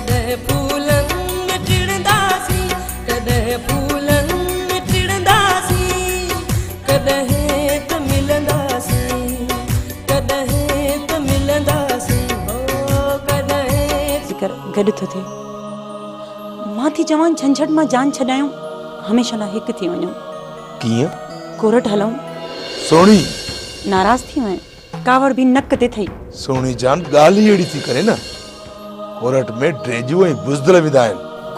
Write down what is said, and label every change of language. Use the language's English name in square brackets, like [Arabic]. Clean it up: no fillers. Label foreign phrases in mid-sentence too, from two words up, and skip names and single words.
[Sindhi] कदह फूलन में टिड़दासी, कदह फूलन में टिड़दासी, कदह त मिलंदासी, कदह त मिलंदासी, ओ कदह। जिकर गॾु थो थिए मां थी चवां झंझट मां जान छॾायूं, हमेशह लाइ हिकु थी वञूं। कीअं? कोरट हलूं। सोणी नाराज़ थी वएं, कावड़ भी नक ते थई। सोणी जान ॻाल्हि अहिड़ी थी करे न, कोरट में ड्रेजू ऐं बुज़दिल विधा आहिनि।